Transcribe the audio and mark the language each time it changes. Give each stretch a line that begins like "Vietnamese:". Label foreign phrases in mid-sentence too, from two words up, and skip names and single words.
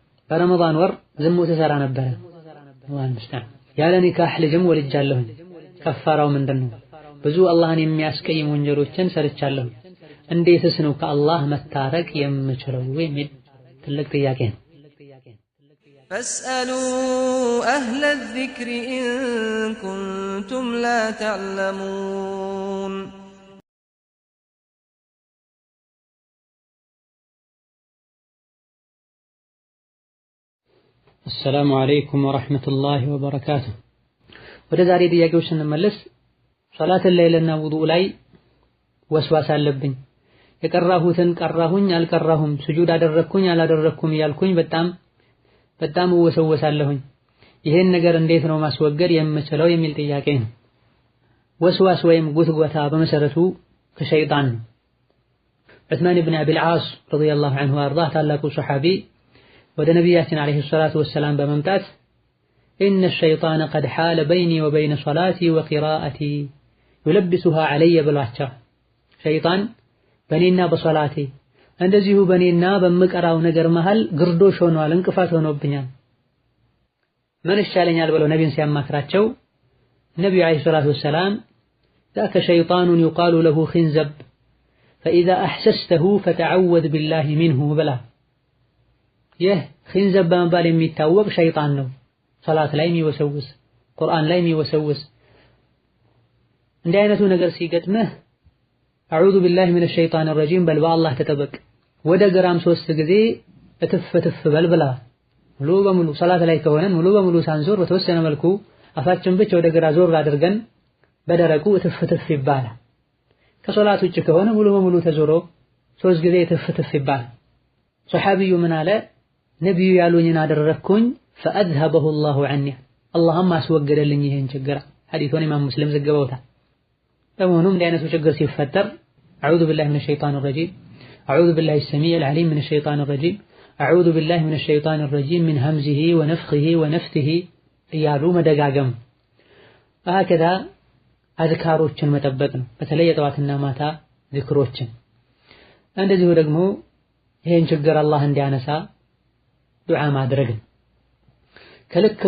Amharic: በረመዳን ወር ዝሙት ሰራ ነበር ያለ ኒካህ ልጅም ወልጃለሁ ከፋራው ምንድነው ብዙ አላህን የሚያስቀይም ወንጀሎችን ሰርቻለሁ እንዴትስ ነው ከአላህ መታረቅ የምችለው የሚል ትልቅ ጥያቄ ነው
Arabic: فاسألوا أهل الذكر إن كنتم لا تعلمون السلام عليكم ورحمة الله وبركاته
Amharic: ወደ ዛሬ ጥያቄዎች ስንመለስ ሶላት ለይልና ውዱእ ላይ ወስዋስ አለብኝ የቀራሁትን ቀራሁኝ አልቀራሁም ስጁድ አደረኩኝ አላደረኩም ያልኩኝ በጣም ወሰወሳለሁኝ ይሄን ነገር እንዴት ነው ማስወገድ የምችለው የሚል ጥያቄ ነው ወስዋስ ወይም ጉትጎታ በመሰረቱ ከሸይጣን ነው ዑስማን ኢብኑ አቢል ዓስ
Arabic: رضي الله عنه
Amharic: አርዳህ ታላቁ ሱሐቢ ወደ ነብያችን
Arabic: عليه الصلاة والسلام
Amharic: በመምጣት
Arabic: إن الشيطان قد حال بيني وبين صلاتي وقراءتي يلبسها علي بالوحشة شيطان بنينا بصلاتي
Amharic: እንደዚሁ በኔና በመቀራው ነገር መሃል ግርዶሽ ሆኗል እንቅፋት ሆኖብኛል ምን ይሻለኛል ብለው ነብዩን ሲያማክራቸው ነብዩ
Arabic: عليه الصلاة والسلام ذاك شيطان يقال له خنزب فإذا أحسسته فتعوذ بالله منه بلا
Amharic: ይህ خنزب በመባል የሚታወቅ ሸይጣን ነው ሶላት ላይ የሚወሰውስ ቁርአን ላይ የሚወሰውስ እንዲህ አይነቱ ነገር ሲገጥምህ
Arabic: أعوذ بالله من الشيطان الرجيم
Amharic: በል በአላህ ተጠበቅ ወደ ግራም 3 ጊዜ እትፍ በል ብላ ሙሉ በሙሉ ሶላት ላይ ከሆነ ሙሉ በሙሉ ሳንዞር በተወሰነ መልኩ አፋችን ብቻ ወደ ግራ ዞር አድርገን በደረቁ እትፍ ይባላል ከሶላት ውጭ ከሆነ ሙሉ በሙሉ ተዞሮ 3 ጊዜ እትፍ ይባላል ሱሐቢዩ ምን አለ ነብዩ ያሉኝን አደረኩኝ
Arabic: فأذهبه الله عني اللهم
Amharic: አስወገደልኝ ይሄን ችግር ሐዲሱን ኢማም ሙስሊም ዘገበውታል ለመሆኑም እንዲህ አይነቱ ችግር ሲፈጠር
Arabic: أعوذ بالله من الشيطان الرجيم أعوذ بالله السميع العليم من الشيطان الرجيم أعوذ بالله من الشيطان الرجيم من همزه ونفخه ونفثه
Amharic: እያሉ መደጋገም هكذا አዝካሮችን መጠበቅ ነው በተለይ የጠዋትና ማታ ዚክሮችን እንደዚሁ ደግሞ ይሄን ችግር አላህ እንዲያነሳ ዱዓ ማድረግ ከልክ